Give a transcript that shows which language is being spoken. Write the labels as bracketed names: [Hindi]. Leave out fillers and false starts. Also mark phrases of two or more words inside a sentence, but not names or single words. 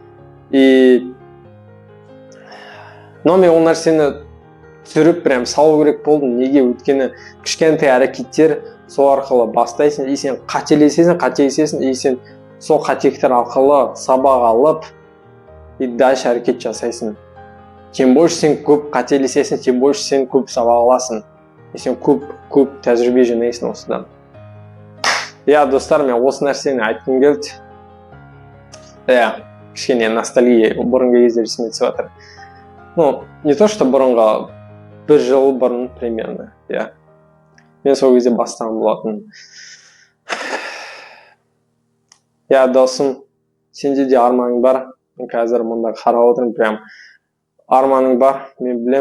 [Kazakh] Но мен ол нәрсені түсіріп прям салу керек болдым. Неге? Өйткені кішкентай әрекеттер сол арқылы бастайсың, и сен қателесесің, и сен сол қателіктер арқылы сабақ алып, [Russian] и дальше [Kazakh] әрекет жасайсың. [Russian] Тем больше [Kazakh] сен көп қателесесің, [Russian] тем больше [Kazakh] сен көп сабақ аласың. И сен көп тәжірибе жинайсың осыдан. Иә, достар, мен осы нәрсені айтқым келді. Иә, кішкене ностальгия бұрынғы кездер есіме түсіп жатыр. [Russian] Ну, не то, что [Kazakh] бұрынға, бір жыл бұрын примерно, иә. Мен сол кезде бастаған болатын. Иә, досым, сенде де арманың бар. Мен қазір мұнда қарап отырмын, прям арманың бар, мен білем.